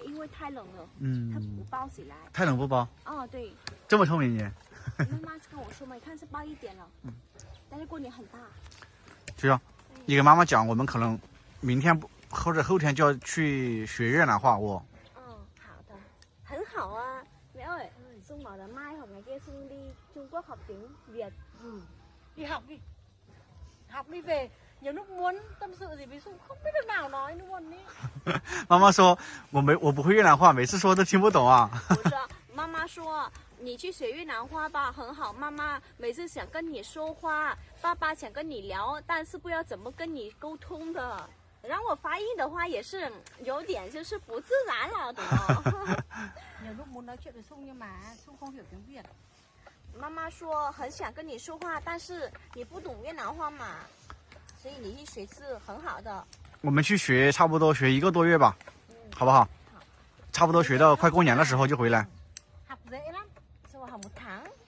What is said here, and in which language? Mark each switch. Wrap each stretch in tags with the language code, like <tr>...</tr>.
<zh>因为太冷了。它不包起来。太冷不包？对。这么聪明你。妈妈跟我说嘛，你看是包一点了。但是过年很大。球球，你给妈妈讲，我们可能明天或者后天就要去学越南话哦。好的，很好啊。</zh> <vi>Mẹ ơi, Xuân bảo là mai hoặc ngày kia Xuân đi Trung Quốc học tiếng Việt. Đi học đi. Học đi về. Nhiều lúc muốn tâm sự gì với Xuân không biết được nào nói luôn ý.</vi> <zh>妈妈说我不会越南话，每次说都听不懂啊。不是，妈妈说你去学越南话吧，很好。妈妈每次想跟你说话，爸爸想跟你聊，但是不知道怎么跟你沟通的。然后我发音的话也是有点就是不自然了，懂吗？</zh> <vi>Nhiều lúc muốn nói chuyện với Xuân nhưng mà Xuân không hiểu tiếng Việt.</vi> <zh>妈妈说很想跟你说话，但是你不懂越南话嘛，所以你去学是很好的。我们去学，差不多学1个多月吧，好不好？好。差不多学到快过年的时候就回来。</zh> <vi>Học dễ lắm. Sao mà học 1 tháng?</vi>